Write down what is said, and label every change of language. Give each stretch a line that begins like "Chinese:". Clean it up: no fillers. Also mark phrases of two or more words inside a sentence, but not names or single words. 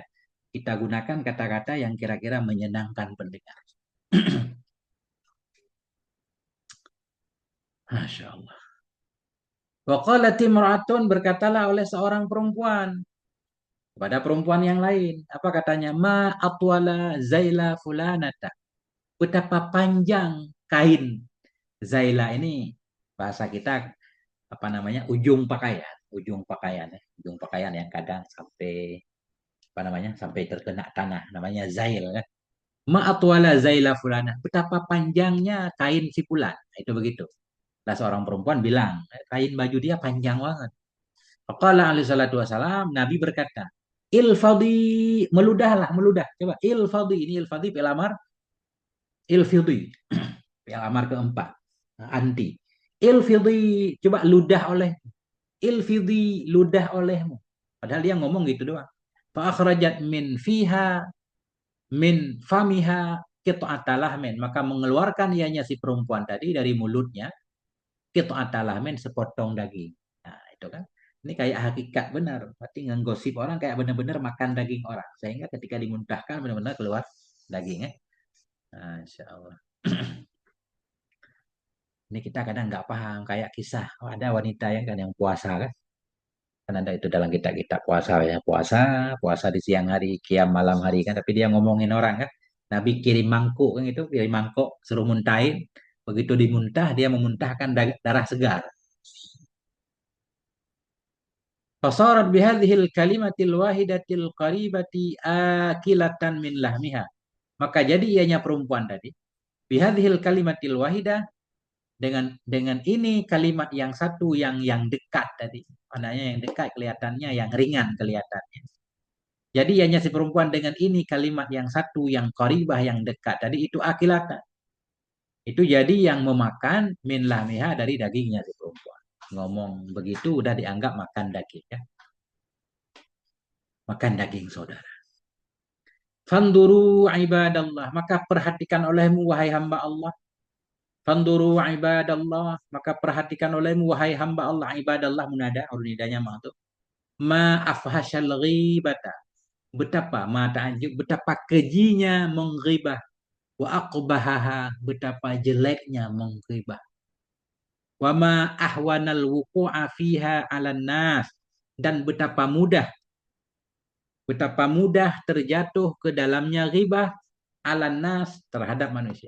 Indonesian: Kita gunakan kata-kata yang kira-kira menyenangkan pendengar.
Arabic: ما شاء الله. وقالت امرأة
Indonesian: berkatalah oleh seorang perempuan kepada perempuan yang lain. Apa katanya?
Arabic: ما أطول ذيل فلانة.
Indonesian: Betapa panjang kain zaila ini bahasa kita ujung pakaian, ujung pakaian ya. Ujung pakaian yang kadang sampai sampai terkena tanah namanya zail ya.
Arabic: ما أطول ذيل فلانة.
Indonesian: Betapa panjangnya kain si fulan. Itu begitu. Lah seorang perempuan bilang, kain baju dia panjang banget.
Arabic: فقال عليه الصلاة والسلام,
Indonesian: Nabi berkata, ilfadi, meludahlah, meludah. Coba, ilfadi, ini ilfadi
Arabic: فعل أمر,
Indonesian: ilfidi,
Arabic: فعل أمر
Indonesian: keempat, anti. Ilfidi, coba ludah oleh, ilfidi, ludah olehmu. Padahal dia ngomong gitu doang.
Arabic: فأخرجت من فيها من فمها قطعة لحم.
Indonesian: Maka mengeluarkan ianya si perempuan tadi dari mulutnya,
Arabic: قطعة لحم,
Indonesian: sepotong daging. Nah, itu kan. Ini kayak hakikat benar. Berarti nggosip orang kayak benar-benar makan daging orang. Sehingga ketika dimuntahkan benar-benar keluar dagingnya. Nah,
Arabic: إن شاء الله.
Indonesian: Ini kita kadang nggak paham. Kayak kisah. Oh, ada wanita yang kan yang puasa kan. Kan ada itu dalam kitab-kitab puasa ya. Puasa, puasa di siang hari, kiam malam hari kan. Tapi dia ngomongin orang kan. Nabi kirim mangkuk kan itu. Kirim mangkuk, suruh muntahin. Begitu dimuntah, dia memuntahkan darah segar.
Arabic: فصارت بهذه الكلمة الواحدة القريبة آكلة من لحمها.
Indonesian: Maka jadi ianya perempuan tadi.
Arabic: بهذه الكلمة الواحدة
Indonesian: dengan ini kalimat yang satu yang dekat tadi. Maknanya yang dekat kelihatannya, yang ringan kelihatannya. Jadi ianya si perempuan dengan ini kalimat yang satu yang qaribah yang dekat tadi itu akilatan. Itu jadi yang memakan
Arabic: من لحمها
Indonesian: dari dagingnya si perempuan. Ngomong begitu udah dianggap makan daging ya. Makan daging saudara.
Arabic: فانظروا عباد الله.
Indonesian: Maka perhatikan olehmu wahai hamba Allah.
Arabic: فانظروا عباد الله.
Indonesian: Maka perhatikan olehmu wahai hamba Allah.
Arabic: عباد الله منادى.
Indonesian: Nidanya maksud.
Arabic: ما أفحش الغيبة.
Indonesian: Betapa ma ta'anjuk. Betapa kejinya menggibah.
Arabic: وأقبحها.
Indonesian: Betapa jeleknya menggibah.
Arabic: وما أهون الوقوع فيها على الناس.
Indonesian: Dan betapa mudah terjatuh ke dalamnya
Arabic: غيبة على الناس
Indonesian: terhadap manusia.